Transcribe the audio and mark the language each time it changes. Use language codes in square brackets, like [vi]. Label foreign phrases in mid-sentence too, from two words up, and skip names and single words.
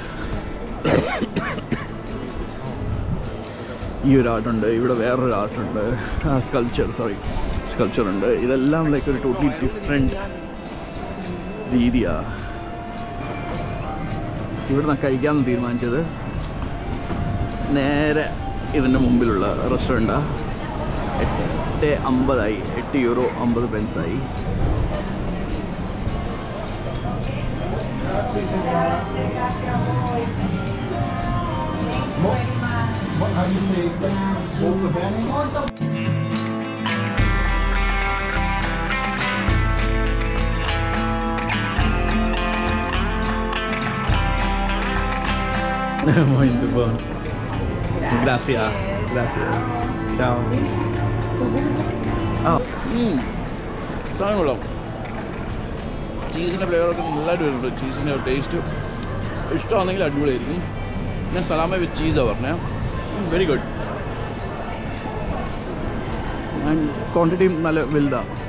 [ml] ഈ ഒരു ആർട്ടുണ്ട്, ഇവിടെ വേറൊരു ആർട്ടുണ്ട്, സ്കൾപ്ചറുണ്ട്. ഇതെല്ലാം ലൈക്ക് ഒരു [en] totally different [ml] രീതിയാണ്. ഇവിടെ നിന്ന് കഴിക്കാമെന്ന് തീരുമാനിച്ചത് നേരെ ഇതിൻ്റെ മുമ്പിലുള്ള റെസ്റ്റോറൻറ്റാണ്. 8.50 €8.50. [en] How do you say [it] molto bene? [pt] Muito bom. [es] Gracias. Ciao. [ml] സാധനം കൊള്ളാം. ചീസിൻ്റെ ഫ്ലേവറൊക്കെ നല്ലതായിട്ട് വരുന്നുണ്ട്. ചീസിൻ്റെ ടേസ്റ്റ് ഇഷ്ടമാണെങ്കിൽ അടിപൊളിയായിരിക്കും. ഞാൻ സലാമ വിത്ത് ചീസാണ് പറഞ്ഞത്. [en] very good. [ml] ആൻഡ് ക്വാണ്ടിറ്റിയും നല്ല വലുതാണ്.